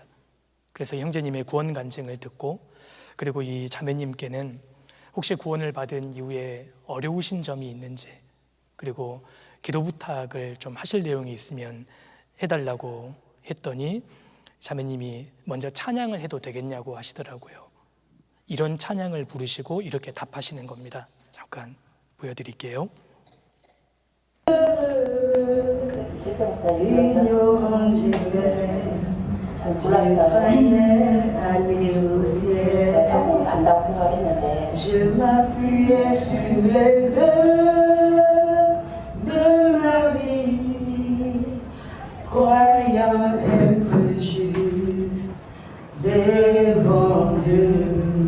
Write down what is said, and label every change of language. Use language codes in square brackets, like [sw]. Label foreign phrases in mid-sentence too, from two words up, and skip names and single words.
[ko] 그래서 형제님의 구원 간증을 듣고, 그리고 이 자매님께는 혹시 구원을 받은 이후에 어려우신 점이 있는지, 그리고 기도 부탁을 좀 하실 내용이 있으면 해달라고 했더니 자매님이 먼저 찬양을 해도 되겠냐고 하시더라고요. 이런 찬양을 부르시고 이렇게 답하시는 겁니다. 잠깐 보여드릴게요. [fr] Je m'appuyais sur les œuvres de ma vie, croyant être juste devant Dieu.